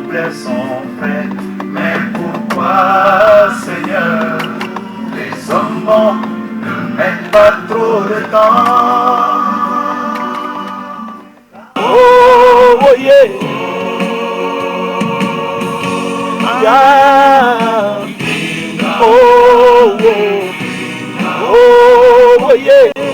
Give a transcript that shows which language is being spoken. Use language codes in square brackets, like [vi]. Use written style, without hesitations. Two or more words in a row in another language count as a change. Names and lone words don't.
[fr] sont faits. Mais pourquoi, Seigneur, les hommes bons ne mettent pas trop de temps? [en] Oh, oh yeah. Yeah. Oh, oh, oh, oh yeah.